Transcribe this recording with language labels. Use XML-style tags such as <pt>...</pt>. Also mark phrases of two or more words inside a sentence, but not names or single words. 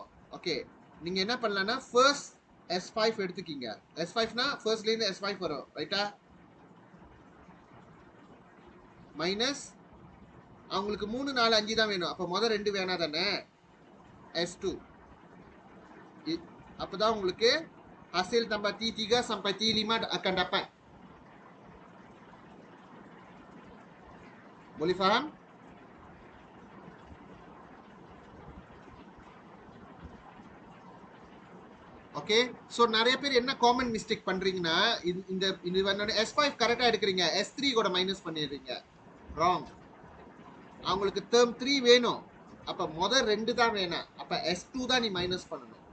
<ta>ஓகே, நீங்க என்ன பண்ணலாம்னா ஃபர்ஸ்ட் S5 எடுத்துக்கீங்க. S5னா ஃபர்ஸ்ட்லேருந்து S5 வரும், ரைட்டா? மைனஸ் அவங்களுக்கு 3, 4, 5 தான் வேணும். அப்போ முதல் 2 வேணா தானே? S2. அப்பதான் உங்களுக்கு</ta> <ms>hasil tambah T3 sampai T5 akan dapat. Boleh faham?</ms> <en>okay, so</en> <ta>நிறைய பேர் என்ன</ta> <en>common mistake</en> <ta>பண்றீங்கன்னா, இந்த S5 கரெக்டாக எடுக்கிறீங்க, S3 கூட மைனஸ் பண்ணிடுறீங்க. ராங். அவங்களுக்கு டேர்ம் 3 வேணும், அப்ப முதல் 2 தான் வேணும், அப்ப S2 தான் நீ மைனஸ் பண்ணணும்.</ta>